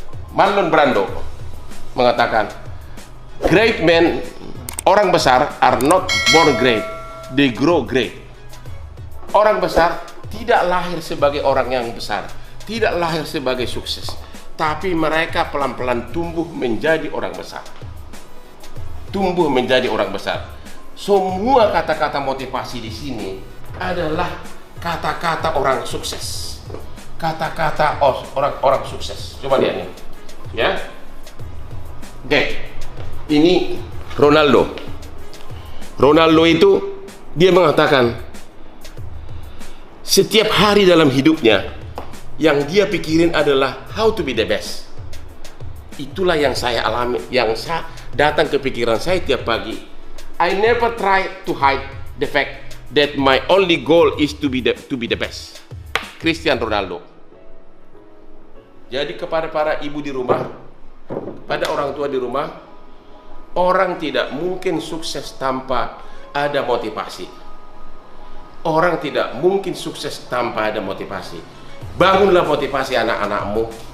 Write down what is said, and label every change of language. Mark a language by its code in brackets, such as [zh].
[en] Marlon Brando [id] mengatakan, [en] great men, [id] orang besar [en] are not born great, they grow great. [id] Orang besar tidak lahir sebagai orang yang besar, tidak lahir sebagai sukses, tapi mereka pelan-pelan tumbuh menjadi orang besar. Tumbuh menjadi orang besar. Semua kata-kata motivasi di sini adalah kata-kata orang sukses. Kata-kata orang sukses. Coba lihat nih, ya. Oke, ini Ronaldo. Ronaldo itu dia mengatakan setiap hari dalam hidupnya yang dia pikirin adalah [en] how to be the best. [id] Itulah yang saya alami, yang saya datang ke pikiran saya tiap pagi. [en] I never try to hide the fact that my only goal is to be the best. Cristiano Ronaldo. [id] Jadi kepada para ibu di rumah, pada orang tua di rumah, orang tidak mungkin sukses tanpa ada motivasi. Orang tidak mungkin sukses tanpa ada motivasi. Bangunlah motivasi anak-anakmu.